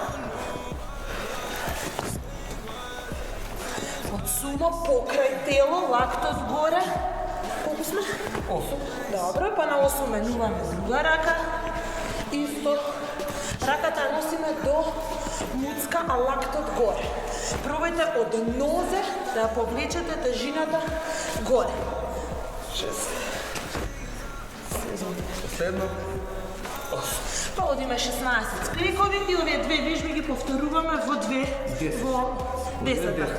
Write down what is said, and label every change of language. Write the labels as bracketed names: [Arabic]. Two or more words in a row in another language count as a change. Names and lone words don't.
[Macedonian] Од сумо покрај тело, лактот горе. Колку сме? 8. Добро, па на 8 менуваме друга рака. Исто. Раката носиме до mucka, a laktот горе. Пробајте од нозе да повлечете тежината горе. 6, 7, последно. Па одиме 16 скрекови и овие две вежби ги повторуваме во 10.